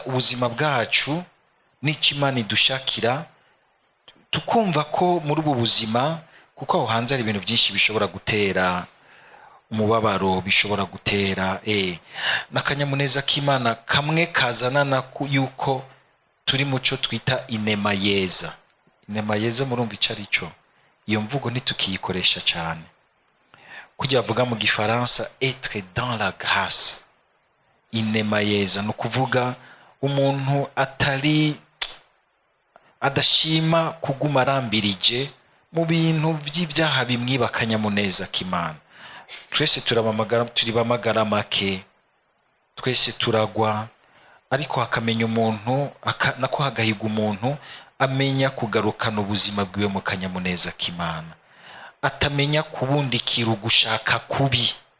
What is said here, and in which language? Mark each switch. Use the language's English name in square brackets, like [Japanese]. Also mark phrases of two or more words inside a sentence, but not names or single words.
[Kinyarwanda] ubuzima bwacu n'ikimana idushakira, tukumva ko muri ubu buzima, kuko aho hanze hari ibintu byinshi bishobora gutera umubabaro, bishobora gutera n'akanyamuneza k'Imana kamwe kazanana yuko turi muco twita inema yeza. Inema yeza murumva icyo ari cyo? Iyo mvugo ntitukiyikoresha cyane. Kujya avuga mu gifaransa [French] être dans la grâce. [Kinyarwanda] Inema yeza no kuvuga umuntu adashima kuguma arambirije mu bintu by'ibyaha bimwiba akanyamuneza k'Imana. Twese turi bamagara make, twese turagwa, ariko hakamenya umuntu nako hagahiga umuntu amenya kugarukana ubuzima bwiwe mu kanyamuneza k'Imana, atamenya kubundikira ugushaka kubi,